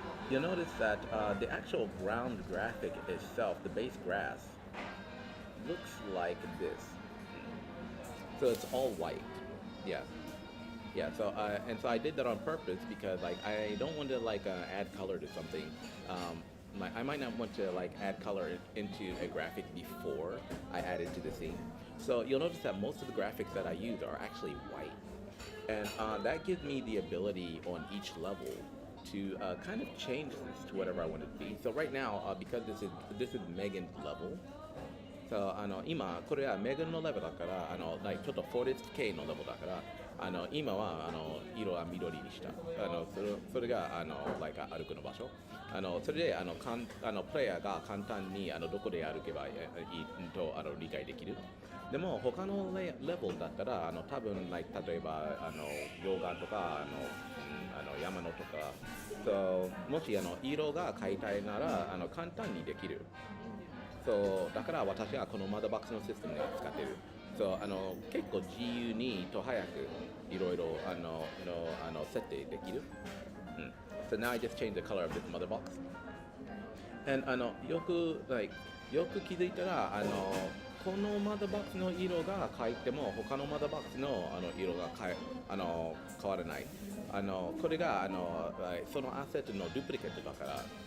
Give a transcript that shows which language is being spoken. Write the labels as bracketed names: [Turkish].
[English] You'll notice that the actual ground graphic itself, the base grass, looks like this. So it's all white. Yeah. Yeah, so so I did that on purpose because like I don't want to like add color to something. I might not want to like add color into a graphic before I add it to the scene. So you'll notice that most of the graphics that I use are actually white, and that gives me the ability on each level to kind of change this to whatever I want it to be. So right now, because this is Megan's level, [Japanese] 今これはメガンのレベルだからlike ちょっとフォレスト系のレベルだから今は色は緑にしたそれがlike 歩くの場所それでプレイヤーが簡単にどこで歩けばいいと理解できるでも他のレベルだったら多分、like、例えば溶岩とか山のとかもし色が変えたいなら簡単にできるそうだから私はこのマザーボックスのシステムで使ってる。そう結構自由にと早くいろいろ設定できる。 [English] So now I just changed the color of this mother box. [Japanese] And よく気づいたらこのマザーボックスの色が変えても他のマザーボックスの色が変わらない。これがそのアセットのデュプリケットだから。